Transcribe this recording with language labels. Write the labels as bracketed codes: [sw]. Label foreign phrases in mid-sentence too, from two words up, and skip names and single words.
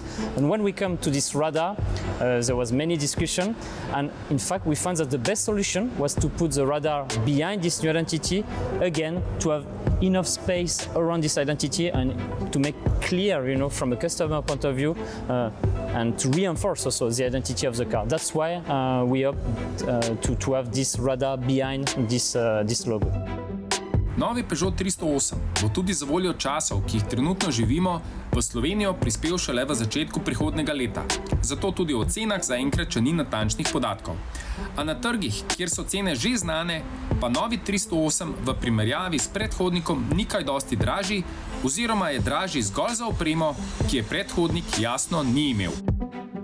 [en] And when we come to this radar, there was many discussion, and in fact, we found that the best solution was to put the radar behind this new identity, again, to have enough space around this identity and to make clear, from a customer point of view, and to reinforce also the identity of the car. That's why we opt to have this radar behind this logo. [sl] Novi Peugeot 308 bo tudi za voljo časov, ki jih trenutno živimo, v Slovenijo prispel šele v začetku prihodnjega leta. Zato tudi o cenah zaenkrat še ni natančnih podatkov. A na trgih, kjer so cene že znane, pa novi 308 v primerjavi s predhodnikom ni kaj dosti dražji, oziroma je dražji zgolj za opremo, ki je predhodnik jasno ni imel.